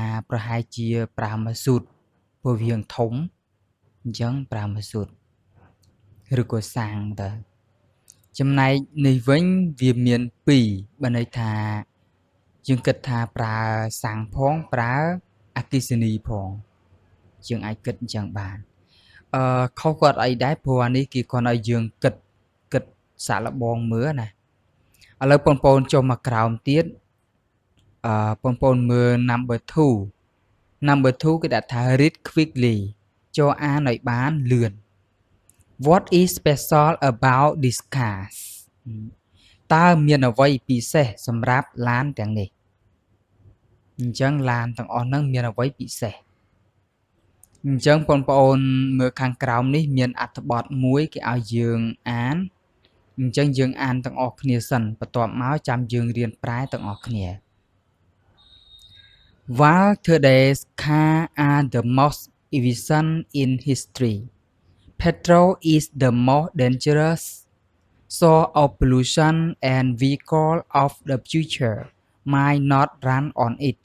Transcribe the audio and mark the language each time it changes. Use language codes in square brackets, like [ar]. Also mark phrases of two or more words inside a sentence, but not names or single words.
[km] ប្រហែលជាប្រើម៉ាស៊ូតព្រោះវាធំអញ្ចឹងប្រើម៉ាស៊ូតឬក៏សាំងតើចំណែកនេះវិញវាមាន2បើន័យថាយើងគិតថាប្រើសាំងផងប្រើអគ្គិសនីផងយើង អាចគិតអញ្ចឹងបានខុសគាត់អីដែរព្រោះអានេះគេគាត់ឲ្យយើងគិតសាកល្បងមើលណាឥឡូវបងប្អូនចុះមកក្រោមទៀតបងប្អូនមើល number 2 គេដាក់ថា [en] read quickly [km] ចូលអានឲ្យបានលឿន [en] what is special about this cars [km] តើមានអ្វីពិសេសសម្រាប់ឡានទាំងនេះអញ្ចឹងឡានទាំងអស់ហ្នឹងមានអ្វីពិសេសអញ្ចឹងបងប្អូនមើលខាងក្រោមនេះមានអត្ថបទមួយគេឲ្យយើងអានអញ្ចឹងយើងអានទាំងអស់គ្នាសិនបន្ទាប់មកចាំយើងរៀនប្រែទាំងអស់គ្នា [en] While today's cars are the most efficient in history, petrol is the most dangerous source of pollution and vehicles of the future might not run on it.